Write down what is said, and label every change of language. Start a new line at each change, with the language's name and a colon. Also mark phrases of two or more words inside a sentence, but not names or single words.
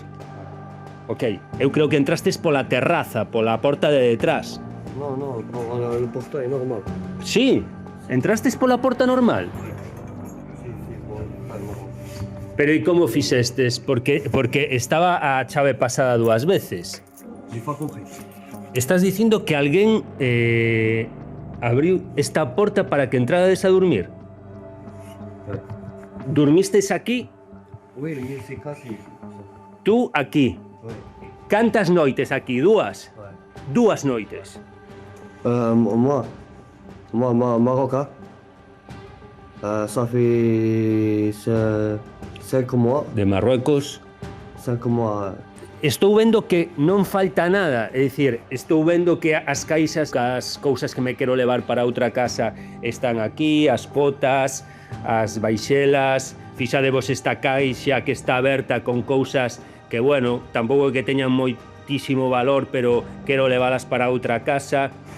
Galician: Ok, eu creo que entrastes pola terraza, pola porta de detrás. No, pola porta é normal. Sí, entrastes pola porta normal. Sí, pola normal. Pero e como fixestes? Porque estaba a chave pasada dúas veces.
French: J'ai pas compris.
Galician: Estás dicindo que alguén abriu esta porta para que entrades a dormir? Dormistes aquí?
French: Oui, c'est casi.
Galician: Tú aquí.
French: Oui.
Galician: Cantas noites aquí? Dúas?
French: Ouais.
Galician: Dúas noites.
French: Moi, Maroc. Ça fait 5 mois.
Galician: De Marruecos. 5 mois. Estou vendo que non falta nada, é dicir, estou vendo que as caixas, as cousas que me quero levar para outra casa están aquí, as potas, as baixelas, fixadevos esta caixa que está aberta con cousas que, bueno, tampouco que teñan moitísimo valor, pero quero leválas para outra casa.